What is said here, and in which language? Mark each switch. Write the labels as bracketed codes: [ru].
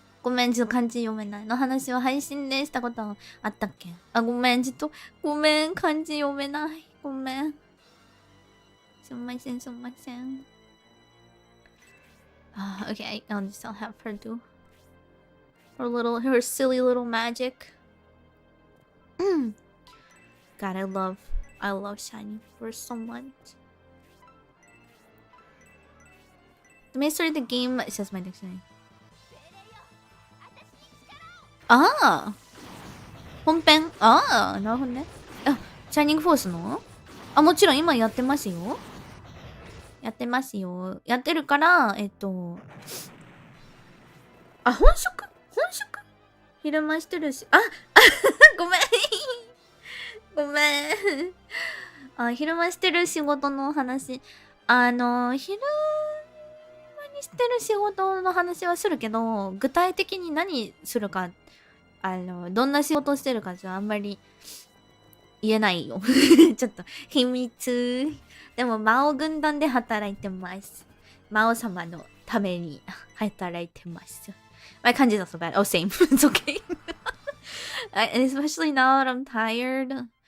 [ja] ごめん、ちょっと漢字読めないの話を配信でしたことあったっけ？あ、ごめん、ちょっと、ごめん、漢字読めない。ごめん。すみません、すみません。 [en] Okay, I'll have her do her silly little magic. God, I love I love Shining Force so much. The main story of the game, it says my dictionary. [ja] ああ本編ああなるほどね。あ、シャイニングフォースのあ、もちろん今やってますよ。やってますよ。やってるから、あ、本職昼間してるし、あごめんごめんあ、昼間してる仕事の話。昼間にしてる仕事の話はするけど、具体的に何するか、どんな仕事してるかじゃあんまり言えないよ。ちょっと、秘密。でも、魔王軍団で働いてます。魔王様のために働いてます。 [en] My kanji is not so bad. Oh, same. It's okay. Especially now that I'm tired.